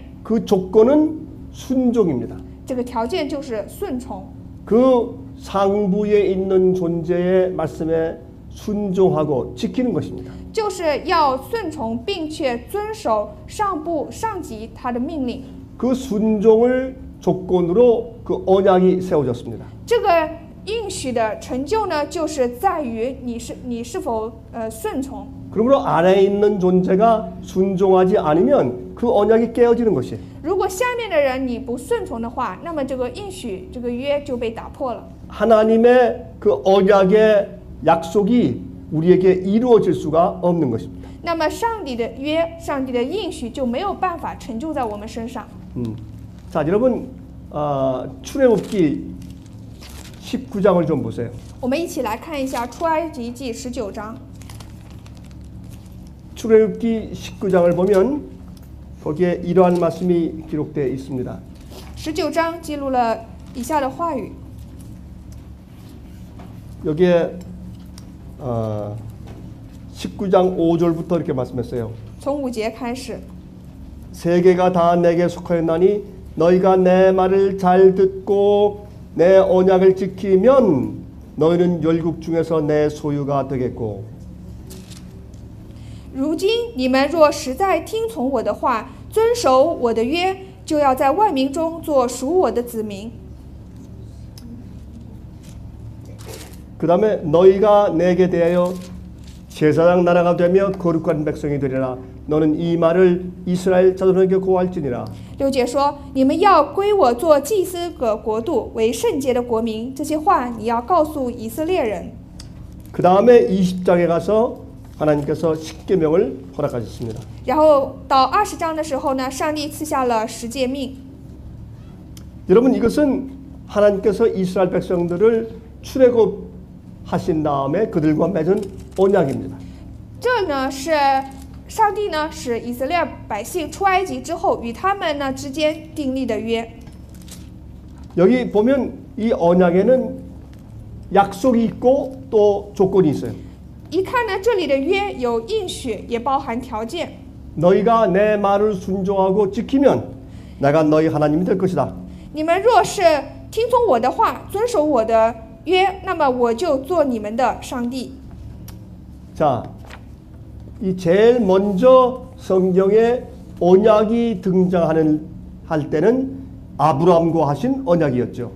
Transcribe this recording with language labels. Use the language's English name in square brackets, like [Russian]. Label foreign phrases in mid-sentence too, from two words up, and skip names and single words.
[Korean] 그 조건은 순종입니다. [Chinese] 这个条件就是顺从。 [Korean] 그 상부에 있는 존재의 말씀에 순종하고 지키는 것입니다. [Chinese] 就是要顺从并且遵守上部上级他的命令。 [Korean] 그 순종을 조건으로 그 언약이 세워졌습니다. [Chinese] 这个应许的成就呢，就是在于你是否顺从。 [Korean] 그러므로 안에 있는 존재가 순종하지 않으면 그 언약이 깨어지는 것이에요. [Chinese] 如果下面的人你不顺从的话，那么这个应许这个约就被打破了。 [Korean] 하나님의 그 언약의 약속이 우리에게 이루어질 수가 없는 것입니다. [Chinese] 那么上帝的约，上帝的应许就没有办法成就在我们身上。 [Korean] 자, 여러분 출애굽기 19장을 좀 보세요. [Chinese] 我们一起来看一下出埃及记19章。 [Korean] 출애굽기 19장을 보면 거기에 이러한 말씀이 기록되어 있습니다. [Chinese] 19 章记录了以下的话语。 [Korean] 여기에 19장 5절부터 이렇게 말씀했어요. [Chinese] 从5节开始， [Korean] 세계가 다 내게 속하였나니 너희가 내 말을 잘 듣고 내 언약을 지키면 너희는 열국 중에서 내 소유가 되겠고 [Chinese] 如今你们若实在听从我的话，遵守我的约，就要在万民中做属我的子民。 [Korean] 그 다음에 너희가 내게 대하여 제사장 나라가 되며 거룩한 백성이 되리라. 너는 이 말을 이스라엘 자손에게 고할지니라. [Chinese] 6 节说：“你们要归我做祭司的国度，为圣洁的国民。” 这些话你要告诉以色列人。 [Korean] 그 다음에 20장에 가서 하나님께서 십계명을 허락하셨습니다. [Chinese] 然后到20章的时候呢，上帝赐下了10诫命。 [Korean] 여러분 이것은 하나님께서 이스라엘 백성들을 출애굽하신 다음에 그들과 맺은 언약입니다. [Chinese] 这呢是上帝呢使以色列百姓出埃及之后，与他们呢之间订立的约。 [Korean] 여기 보면 이 언약에는 약속이 있고 또 조건이 있어요. [Chinese] 一看呢，这里的约有应许，也包含条件。 [Korean] 너희가 내 말을 순종하고 지키면 내가 너희 하나님이 될 것이다. [Chinese] 你们若是听从我的话，遵守我的约，那么我就做你们的上帝。 [Korean] 자, 이 제일 먼저 성경에 언약이 등장하는 할 때는 아브라함과 하신 언약이었죠.